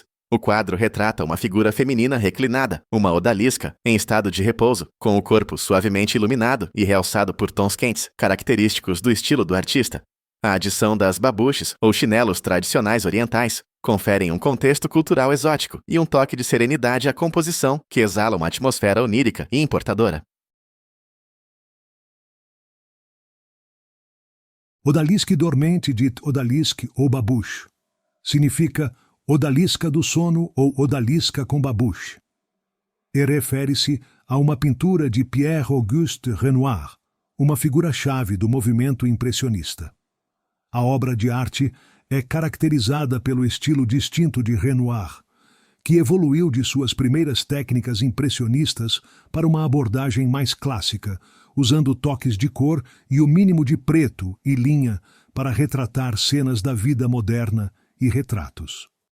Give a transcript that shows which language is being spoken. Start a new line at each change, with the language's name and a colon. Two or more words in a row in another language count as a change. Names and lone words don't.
Portuguese: O quadro retrata uma figura feminina reclinada, uma odalisca, em estado de repouso, com o corpo suavemente iluminado e realçado por tons quentes, característicos do estilo do artista. A adição das babouches, ou chinelos tradicionais orientais, conferem um contexto cultural exótico e um toque de serenidade à composição que exala uma atmosfera onírica e importadora.
French: Odalisque dormente dit odalisque ou babouche.
Portuguese: Significa odalisca do sono ou odalisca com babouche. E refere-se a uma pintura de Pierre-Auguste Renoir, uma figura-chave do movimento impressionista. A obra de arte é caracterizada pelo estilo distinto de Renoir, que evoluiu de suas primeiras técnicas impressionistas para uma abordagem mais clássica, usando toques de cor e o mínimo de preto e linha para retratar cenas da vida moderna e retratos.